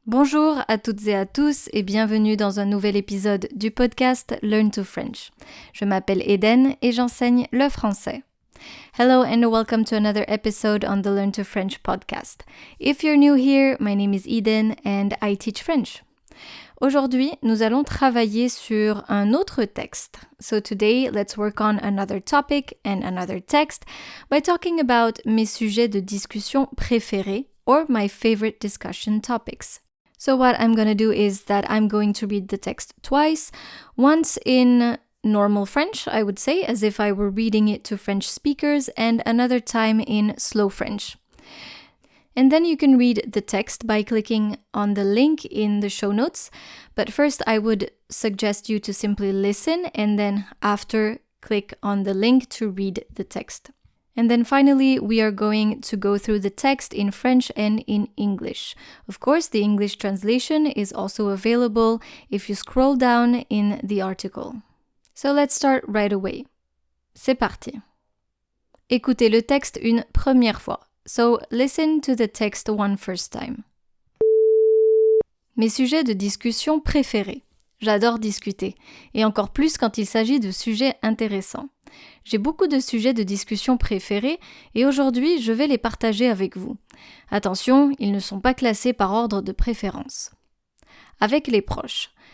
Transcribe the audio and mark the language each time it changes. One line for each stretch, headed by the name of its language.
French: Bonjour à toutes et à tous et bienvenue dans un nouvel épisode du podcast Learn to French. Je m'appelle Eden et j'enseigne le français.
English: Hello and welcome to another episode on the Learn to French podcast. If you're new here, my name is Eden and I teach French.
French: Aujourd'hui, nous allons travailler sur un autre texte.
English: So today, let's work on another topic and another text by talking about
French: mes sujets de discussion préférés
English: or my favorite discussion topics. So what I'm going to do is that I'm going to read the text twice, once in normal French, I would say, as if I were reading it to French speakers, and another time in slow French. And then you can read the text by clicking on the link in the show notes. But first, I would suggest you to simply listen and then after click on the link to read the text. And then finally, we are going to go through the text in French and in English. Of course, the English translation is also available if you scroll down in the article. So let's start right away.
French: C'est parti. Écoutez le texte une première fois.
English: So listen to the text one first time.
French: Mes sujets de discussion préférés. J'adore discuter, et encore plus quand il s'agit de sujets intéressants. J'ai beaucoup de sujets de discussion préférés et aujourd'hui, je vais les partager avec vous. Attention, ils ne sont pas classés par ordre de préférence. Avec les proches.